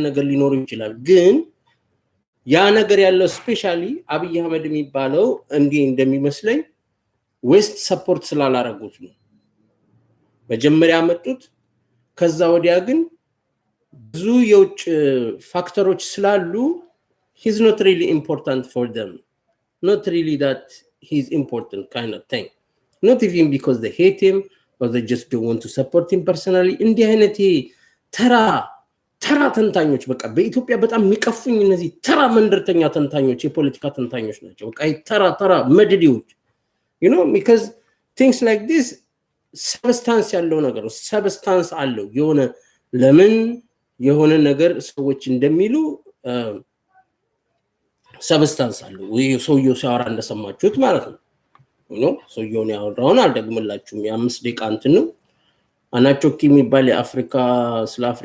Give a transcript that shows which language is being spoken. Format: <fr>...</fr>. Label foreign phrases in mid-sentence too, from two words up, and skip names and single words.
<am>ነገር ሊኖር ይችላል ግን ያ ነገር ያለው ስፔሻሊ አብይ አህመድ የሚባለው እንደሚመስለኝ</am> <en>West support</en> <am>ስላላረጉት ነው መጀመሪያ መጡት ከዛ ወዲያ ግን ብዙ የውጭ ፋክተሮች ስላሉ</am> <en>he's not really important for them not really that he's important kind of thing not even because they hate him or they just don't want to support him personally</en> <am>እንዲህ አይነት ተራ ተንታኞች በቃ በኢትዮጵያ በጣም የሚቀፉኝ እነዚህ ተራ መንደርተኛ ተንታኞች የፖለቲካ ተንታኞች ናቸው በቃ ተራ መድዲዎች</am> <en>you know because things like this substance</en> <am>ያለው ነገር substance አለው የሆነ ለምን የሆነ ነገር ሰዎች እንደሚሉ substance አለው ወይ ሰውየው ሲያወራ እንደሰማችሁት ማለት ነው ነው ሰውየውን ያወራውን አልደግምላችሁም የ5 ደቂቃ እንትን ነው አናቾኪ የሚባል የአፍሪካ ስለ አፍሪካ</am>